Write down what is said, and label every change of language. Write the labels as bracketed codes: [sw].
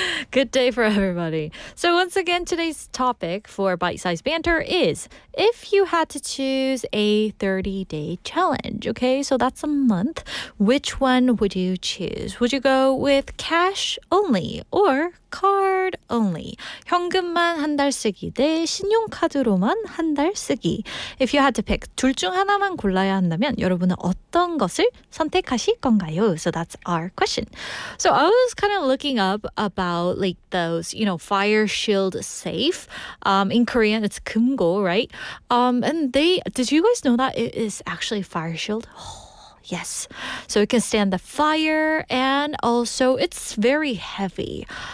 [en] Good day for everybody. So once again, today's topic for bite-sized banter is if you had to choose a 30-day challenge, okay? So that's a month. Which one would you choose? Would you go with cash only or card only? [ko] 현금만 한 달 쓰기 대 신용카드로만 한 달 쓰기. [en] If you had to pick [ko] 둘 중 하나만 골라야 한다면 여러분은 어떤 것을 선택하실 건가요? [en] So that's our question. So I was kind of looking up about like those, fire shield safe. In Korean, it's [ko] 금고, [en] right? And did you guys know that it is actually fire shield? Yes. So it can stand the fire and also it's very heavy.